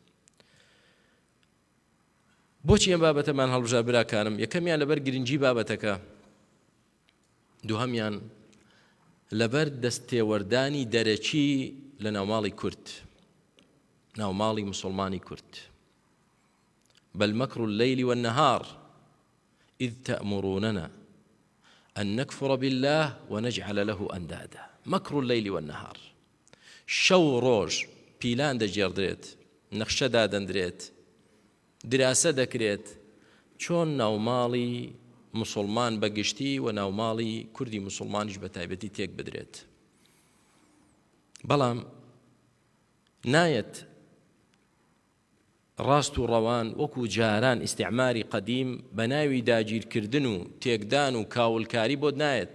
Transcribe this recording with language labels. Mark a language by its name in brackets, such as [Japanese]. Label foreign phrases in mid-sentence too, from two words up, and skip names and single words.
[Central Kurdish] بۆچی ئەم بابەتەمان هەڵبژا براکانم؟ یەکەمیان لەبەر گرنگی بابەتەکە، دووهەمیان لەبەر دەستێوەردانی دەرەکی لە ناوماڵی کورد، ناوماڵی مسلمانی کورد. [Arabic] بل مكر الليل والنهار إذ تأمروننا أن نكفر بالله ونجعل له أندادا. مكر الليل والنهار، [Central Kurdish] شەو ڕۆژ پیلان دەجێڕدرێت، نەخشە دادەندرێت، دراسە دەکرێت، چۆن ناوماڵی مسلمان بەگشتی و ناوماڵی کوردی مسلمانیش بە تایبەتی تێک بدرێت. بەڵام نایەت ڕاست و ڕەوان وەکو جاران ئیستیعماری قەدیم بە ناوی داگیرکردن و تێکدان و کاولکاری بۆت نایەت.